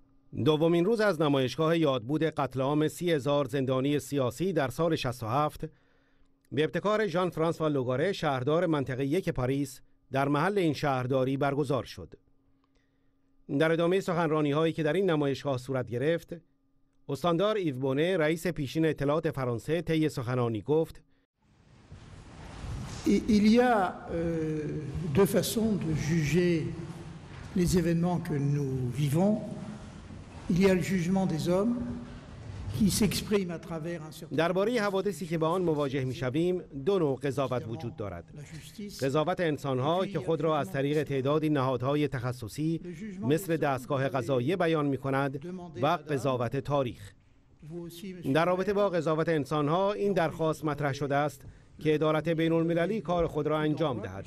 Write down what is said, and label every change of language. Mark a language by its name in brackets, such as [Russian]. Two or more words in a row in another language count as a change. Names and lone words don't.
[Persian] دومین روز از نمایشگاه یادبود قتل عام 30,000 زندانی سیاسی در سال 67 به ابتکار ژان فرانسوا لوگاره شهردار منطقه 1 پاریس در محل این شهرداری برگزار شد. در ادامه سخنرانی‌هایی که در این نمایشگاه صورت گرفت، استاندار ایو بونه رئیس پیشین اطلاعات فرانسه طی سخنرانی گفت: [French] Il y a deux façons de juger les événements que nous vivons. Il y a le jugement des hommes qui s'exprime à travers un certain. [Persian] درباره حوادثی که با آن مواجه می‌شویم دو نوع قضاوت وجود دارد. قضاوت انسان‌ها که خود را از طریق تعدادی نهادهای تخصصی مثل دستگاه قضاییه بیان می‌کند و قضاوت تاریخ. در رابطه با قضاوت انسان‌ها این درخواست مطرح شده است که عدالت بین‌المللی کار خود را انجام دهد.